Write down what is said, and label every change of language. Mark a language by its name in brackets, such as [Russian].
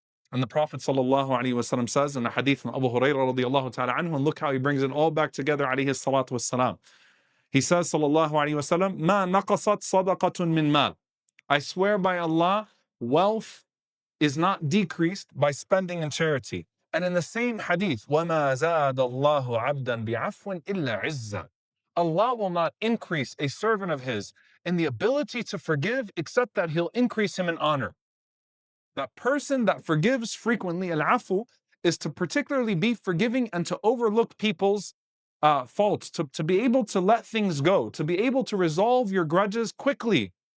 [English] And the Prophet ﷺ says in a hadith from Abu Hurairah radiallahu ta'ala anhu, and look how he brings it all back together, alayhi salatu wassalam. He says, sallallahu alayhi wasallam, [Arabic] ma naqasat sadaqatun min mal. [English] I swear by Allah, wealth is not decreased by spending in charity. And in the same hadith, [Arabic] وَمَا زَادَ اللَّهُ عَبْدًا بِعَفْوٍ إِلَّا عِزًّا. [English] Allah will not increase a servant of His in the ability to forgive except that He'll increase him in honor. That person that forgives frequently, al-afu, is to particularly be forgiving and to overlook people's faults, to be able to let things go, to be able to resolve your grudges quickly.